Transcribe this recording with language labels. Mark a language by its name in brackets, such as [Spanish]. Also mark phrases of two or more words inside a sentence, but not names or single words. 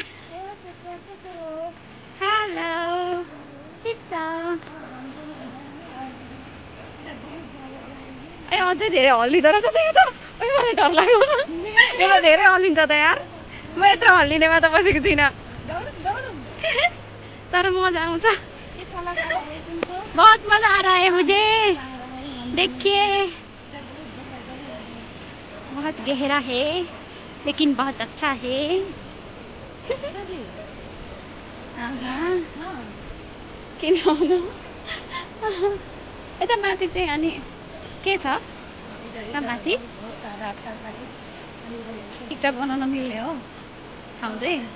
[Nepali] हेलो ठिक छ। ए अझै धेरै हल्लिँदो रहेछ त यो त। मलाई डर लाग्यो, यो त धेरै हल्लिन्छ त यार। म यत्रो हल्लिनेमा त बसेको छुइनँ, तर मजा आउँछ। [Hindi] बहुत मजा आ रहा है मुझे, देखिए बहुत गहरा है लेकिन बहुत अच्छा है। [Nepali] किन आउनु यता माथि चाहिँ अनि के छ माथि टिकटक बनाउन मिल्ने हो ठाउँ चाहिँ।